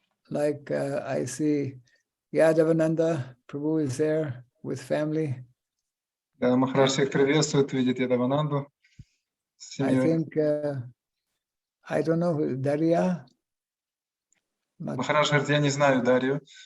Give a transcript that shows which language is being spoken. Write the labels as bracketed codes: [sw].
[en] Like I see Yadavananda Prabhu is there with family. [ru] Да, Махарадж всех приветствует, видит Ядавананду. [en] I think, I don't know, Daria? [ru] Махарадж говорит, я не знаю Дарью.